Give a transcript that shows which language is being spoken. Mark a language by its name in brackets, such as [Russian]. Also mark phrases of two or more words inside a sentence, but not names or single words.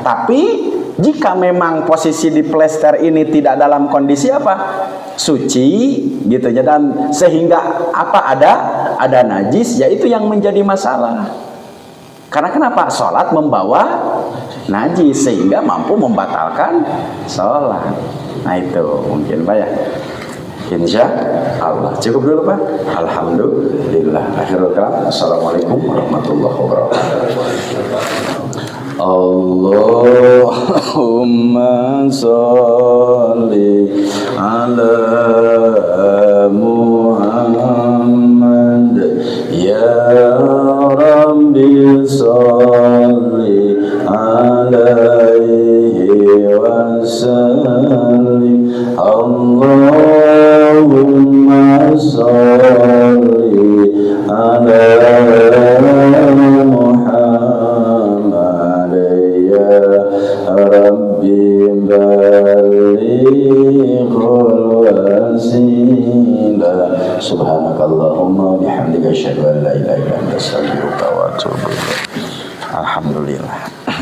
[Indonesian] Tapi jika memang posisi di plester ini tidak dalam kondisi suci gitu ya, dan sehingga ada najis, yaitu yang menjadi masalah. Karena kenapa? Sholat membawa najis sehingga mampu membatalkan sholat. Nah itu mungkin Pak ya. [Arabic] إن شاء الله [Indonesian] cukup dulu Pak. [Arabic] الحمد لله. آخر الكلام. السلام عليكم ورحمة الله وبركاته. اللهم صل على محمد يا رب صل عليه وسلم. اللهم صل على محمد يا رب بلغه الوسيلة. سبحانك اللهم بحمدك أشهد أن لا إله إلا أنت أستغفرك وأتوب إليك. Alhamdulillah.